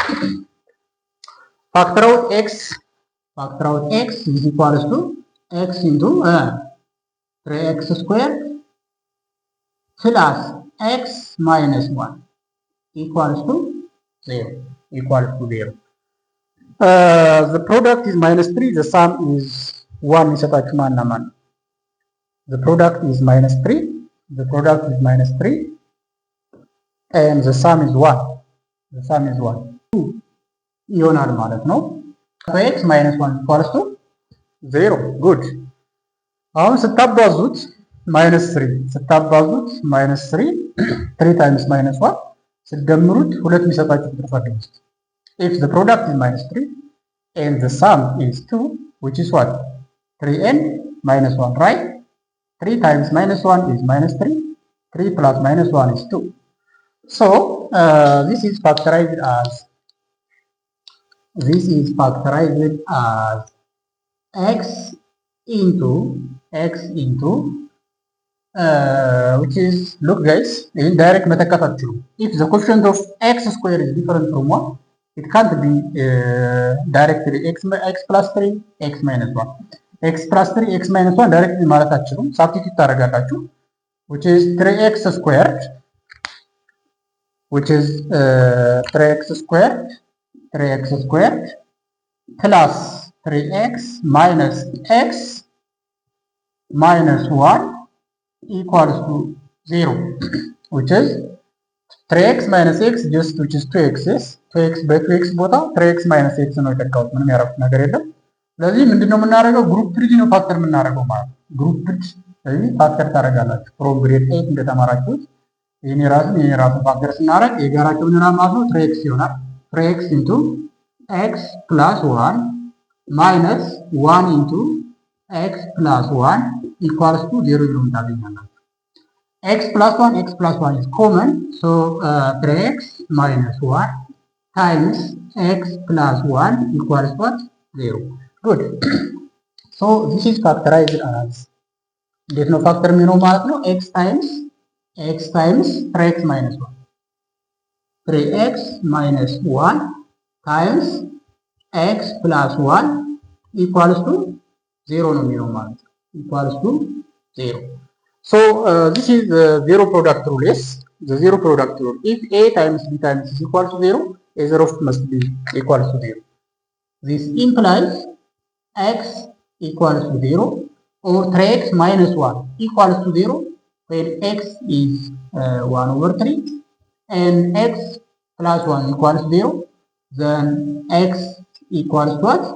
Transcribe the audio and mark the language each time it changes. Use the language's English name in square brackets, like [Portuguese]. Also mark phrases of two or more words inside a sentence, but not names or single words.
[English] factor out x is equals to x into 3x squared plus x minus 1 equals to 0. The product is minus 3, the sum is 1 [Amharic] ይሰጣችሁ ማና ማን? [English] The product is minus 3 and the sum is 1. [Amharic] 2 ይሆናል ማለት ነው። [English] x minus 1 equals to 0. good. [Amharic] አሁን ስታባዙት [English] minus 3 3 times minus 1 [Amharic] ስትደምሩት 2 የሚሰጣችሁ ቁጥር ፈልጉ። [English] if the product is minus 3 and the sum is 2 which is what 3 and minus 1, right? 3 times minus 1 is minus 3 plus minus 1 is 2. so this is factorized as x into which is, look guys, in direct [Amharic] መተካት አትችሉም። [English] if the coefficient of x square is different from 1 it can't be directly x plus 3 x minus 1 x plus 3 x minus 1 directly [Amharic] ማለት አትችሉም። [English] substitute ታደርጋላችሁ which is 3x squared plus 3x minus x minus 1 equals to 0 which is 3x minus x just which is 2x's 2x by 2x ቦታ 3x [Amharic] minus x ነው የተካውት ምንም ያረፉት ነገር የለም። ስለዚህ ምንድነው የምናደርገው ግሩፕ ብሪጅ ነው ፋክተር የምናደርገው ማለት ነው። ግሩፕ ብሪጅ ስለዚህ ፋክተር ታደርጋላችሁ [English] from grade 8 [Amharic] እንደተማራችሁት ይሄን ራሱ ፋክተር ስናደርግ የጋራቸው ምን ማለት ነው 3x ይሆናል [English] 3x into x plus 1 minus 1 into x plus 1 equals to 0 [Amharic] ነው ታገኛላችሁ። [English] x plus 1 is common so 3x minus 1 times x plus 1 equals what 0. good. so this is factorized as [Amharic] እንዴት ነው ፋክተር የሚሆነው ማለት ነው [English] x times 3x minus 1 3x minus 1 times x plus 1 equals to 0 [Amharic] ነው የሚሆነው ማለት ነው [English] equals to 0. so this is the zero product rule. Yes, the zero product rule. If a times b times is equal to 0, a zeros must be equal to 0. This implies x equals to 0 or 3x minus 1 equals to 0 when x is 1 over 3 and x plus 1 equals 0, then x equals to what?